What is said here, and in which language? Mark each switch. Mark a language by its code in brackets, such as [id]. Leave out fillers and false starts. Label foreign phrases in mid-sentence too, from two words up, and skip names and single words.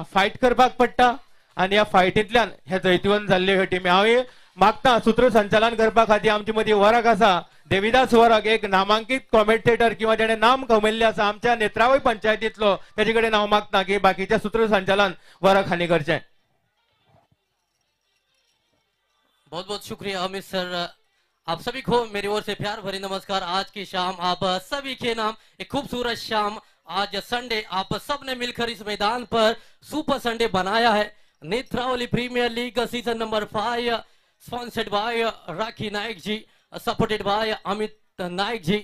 [kok] फायट करपाक पडटा आणि या फायटींतल्यान हे जैतिवंत जाल्ले ह्यो टीमी. हांव मागता सूत्रसंचालन करपा खातीर आमचे मदीं वरक आसा देविदास वरक, एक नामांकीत कॉमेंटेटर किंवा जेणे नाम कमयल्ले आसा आमच्या नेत्रावळी पंचायतींतलो, तेजे कडेन हांव मागता की बाकीचे सूत्रसंचालन वरक हांणी करचें. [hi] बहुत बहुत शुक्रिया अमित सर. आप सभी को मेरी ओर से प्यार भरी नमस्कार. आज की शाम आप सभी के नाम एक खूबसूरत शाम. आज संडे आप सब ने मिलकर इस मैदान पर [en] super Sunday [hi] बनाया है. [en] Netravali Premier League season number 5 sponsored by Rakhi Nayak ji, supported by Amit Nayak ji.